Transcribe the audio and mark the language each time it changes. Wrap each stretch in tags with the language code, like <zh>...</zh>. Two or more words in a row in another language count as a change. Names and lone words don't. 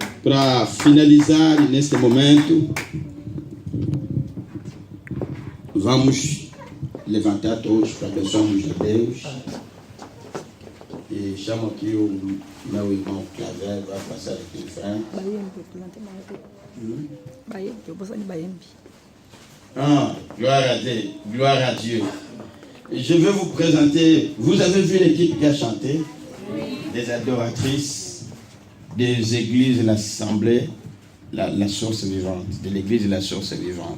<pt>Para finalizar neste momento, vamos levantar todos para abençoarmos a Deus. E chamo aqui o meu irmão Claver, vai passar aqui em frente.</pt> <fr>Ah, gloire à Dieu. Et je vais vous présenter, vous avez vu l'équipe qui a chanté? Des adoratrices des églises de l'Assemblée, la source vivante, de l'église de la source vivante.</fr>